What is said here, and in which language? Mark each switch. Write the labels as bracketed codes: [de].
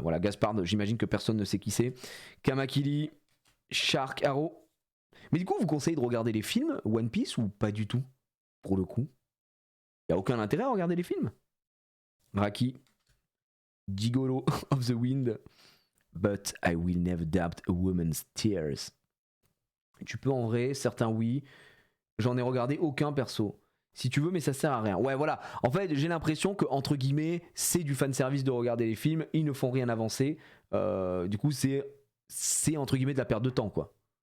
[fr] Voilà, Gaspard, j'imagine que personne ne sait qui c'est. Kamakili. Shark Arrow. Mais du coup, vous conseillez de regarder les films One Piece ou pas du tout? Pour le coup. Il n'y a aucun intérêt à regarder les films. Raki. Gigolo of the Wind. [en] but I will never doubt a woman's tears. [fr] Tu peux en vrai, certains oui. J'en ai regardé aucun perso. Si tu veux, mais ça sert à rien. Ouais, voilà. En fait, j'ai l'impression que, entre guillemets, c'est du fanservice de regarder les films. Ils ne font rien avancer. Du coup, c'est entre guillemets de la perte de temps, quoi.